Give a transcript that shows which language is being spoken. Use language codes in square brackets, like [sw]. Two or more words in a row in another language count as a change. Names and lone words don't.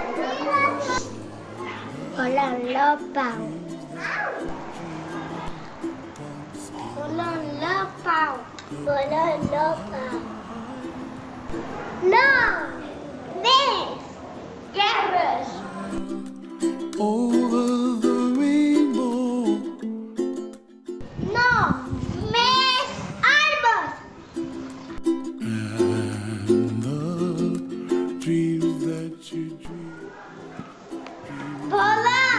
[ca] Volem la pau. Volem la pau. Volem la pau. No! Més! Guerres! [en] Over the rainbow. [ca] No! Més arbres! [en] And the dreams that you dream. [ca] Volem